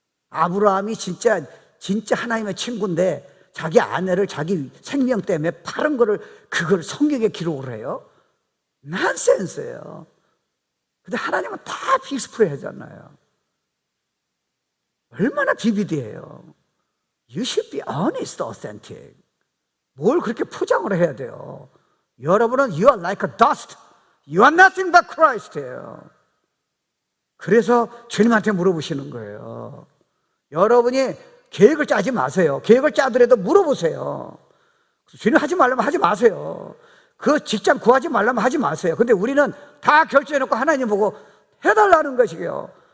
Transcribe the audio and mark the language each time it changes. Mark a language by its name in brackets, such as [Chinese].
[Korean] 아브라함이 진짜 하나님의 친구인데 자기 아내를 자기 생명 때문에 파는 거를 그걸 성경에 기록을 해요? 난센스예요. 근데 하나님은 다 빅스프레이 하잖아요. 얼마나 비비디해요. [English] You should be honest, authentic. [Korean] 뭘 그렇게 포장을 해야 돼요? 여러분은 [English] You are like a dust. You are nothing but Christ예요. [Korean] 그래서 주님한테 물어보시는 거예요. 여러분이 계획을 짜지 마세요. 계획을 짜더라도 물어보세요. 주님 하지 말라면 하지 마세요. 그 직장 구하지 말라면 하지 마세요. 근데 우리는 다 결정해놓고 하나님 보고 해달라는 것이에요.